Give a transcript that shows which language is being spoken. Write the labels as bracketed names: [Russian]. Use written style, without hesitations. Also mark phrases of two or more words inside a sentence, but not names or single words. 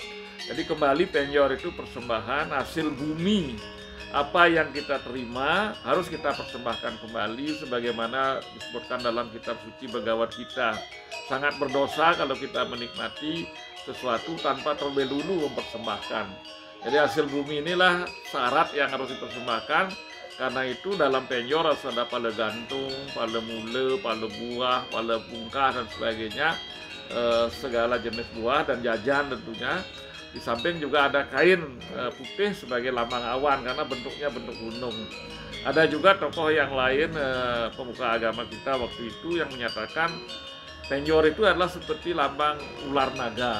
[Indonesian] Jadi kembali penjor itu persembahan hasil bumi, apa yang kita terima harus kita persembahkan kembali sebagaimana disebutkan dalam kitab suci Bhagavad Gita. Sangat berdosa kalau kita menikmati sesuatu tanpa terlebih dulu mempersembahkan. Jadi hasil bumi inilah syarat yang harus dipersembahkan. Karena itu dalam penjor harus ada pala gantung, pala mula, pala buah, pala bungkah dan sebagainya, segala jenis buah dan jajan tentunya. Di samping juga ada kain putih sebagai lambang awan karena bentuknya bentuk gunung. Ada juga tokoh yang lain pemuka agama kita waktu itu yang menyatakan penjor itu adalah seperti lambang ular naga.